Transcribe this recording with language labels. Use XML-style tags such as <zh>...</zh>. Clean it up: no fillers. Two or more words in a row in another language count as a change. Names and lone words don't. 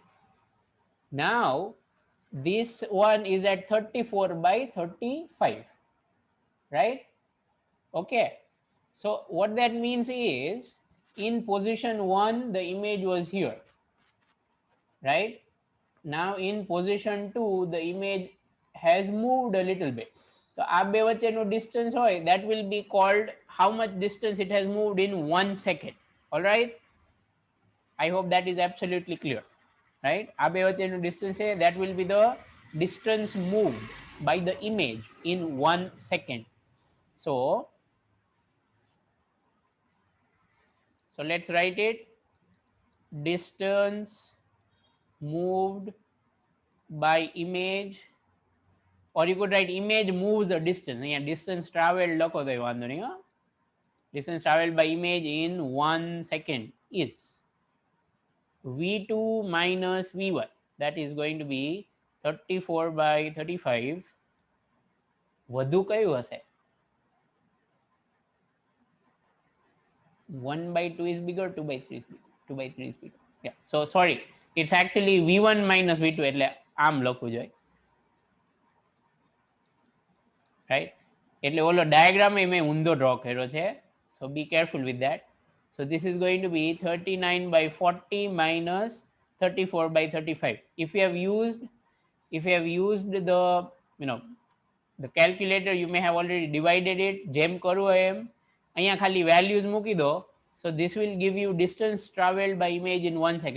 <en>Now this one is at 34 by 35, right? Okay, so what that means is, in position 1 the image was here, right? Now in position 2 the image has moved a little bit.</en> <gu>So આ બે વચ્ચેનું distance હોય,</gu> <en>that will be called how much distance it has moved in 1 second. All right, I hope that is absolutely clear, right?</en> <gu>આ બે વચ્ચેનું distance છે,</gu> <en>that will be the distance moved by the image in 1 second. So So let's write it. Distance moved by image, or you could write image moves a distance.</en> <gu>Yeah,</gu> <en>distance traveled</en> <gu>લખો તો વાંધો નહીં.</gu> <en>Distance traveled by image in 1 second is v2 minus v1. That is going to be 34 by 35.</en> <gu>વધુ કયું હશે?</gu> <en>1 by 2 is bigger, 2 by 3 is bigger. 2 by 3 is bigger. Yeah. So sorry, it's actually v1 minus v2</en> <gu>એટલે આમ લખવું જોઈએ. Right? એટલે ઓલો ડાયાગ્રામ મેં ઊંધો ડ્રો કર્યો છે.</gu> <en>So be careful with that. So this is going to be 39 by 40 minus 34 by 35. If you have used the, you know, the calculator, you may have already divided it.</en> <gu>જેમ કરવું હોય એમ અહીંયા ખાલી values મૂકી દો.</gu> <en>So this will give you distance traveled by image in 1 second.</en>